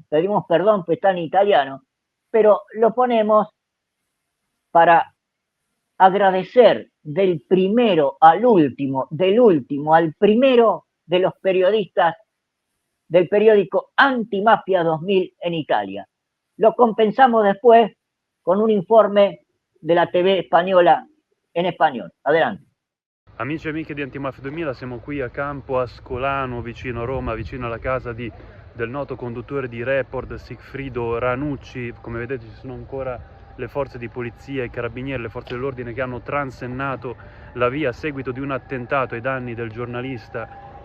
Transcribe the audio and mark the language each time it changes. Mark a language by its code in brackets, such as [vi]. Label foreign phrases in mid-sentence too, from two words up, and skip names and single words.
[es] Pedimos perdón, pues está en italiano, pero lo ponemos para agradecer del primero al último, del último al primero de los periodistas del periódico Antimafia 2000 en Italia. Lo compensamos después con un informe de la [it] TV spagnola [es] en español. Adelante. [it] Amici e amiche di Antimafia 2000, siamo qui a Campo Ascolano, vicino a Roma, vicino alla casa del noto conduttore di Report Sigfrido Ranucci. Come vedete ci sono ancora le forze di polizia, i carabinieri, le forze dell'ordine che hanno transennato la via a seguito di un attentato ai danni del giornalista.